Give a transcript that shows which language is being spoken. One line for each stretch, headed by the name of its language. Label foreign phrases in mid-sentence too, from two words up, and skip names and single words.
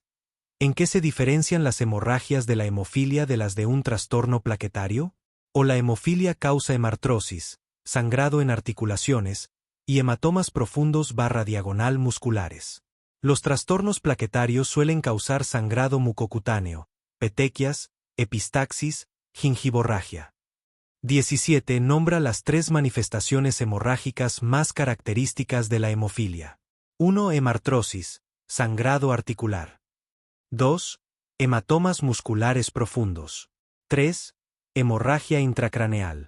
Spanish: ¿En qué se diferencian las hemorragias de la hemofilia de las de un trastorno plaquetario? O la hemofilia causa hemartrosis, sangrado en articulaciones, y hematomas profundos diagonal musculares. Los trastornos plaquetarios suelen causar sangrado mucocutáneo, petequias, epistaxis, gingivorragia. 17. Nombra las 3 manifestaciones hemorrágicas más características de la hemofilia. 1. Hemartrosis, sangrado articular. 2. Hematomas musculares profundos. 3. Hemorragia intracraneal.